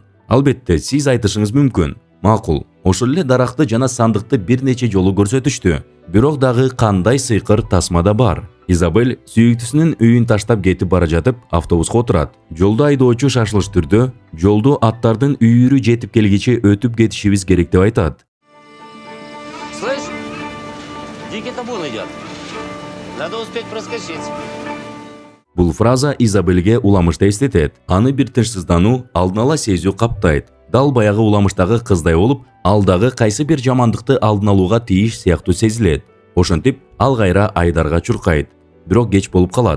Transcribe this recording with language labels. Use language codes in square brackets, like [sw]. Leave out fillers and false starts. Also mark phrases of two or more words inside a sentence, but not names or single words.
[ky] Албетте, сиз айтышыңыз мүмкүн. Макул, ошол эле даракты жана сандыкты бир нече жолу көрсөтүштү. Бирок дагы кандай сыйкыр тасмада бар. Изабель сүйүктүсүнүн үйүн таштап кетип бара жатып, автобуска отурат. Жолдо айдоочу шашылыш түрдө жолду аттардын үйүрү жетип келгиче өтүп кетишибиз керек деп айтат. [ru] Слышь, дикий табун идет. Надо успеть проскочить. [ky] Бул фраза Изабельге уламышты эстетет. Аны бир тынчсыздануу, алдын ала сезүү каптайт. Дал баягы уламыштагы кыздай болуп, алдагы кайсы бир жамандыкты алдын алууга тийиш сыяктуу сезилет. Ошентип, ал кайра Айдарга чуркайт. Бирок кеч болуп калат.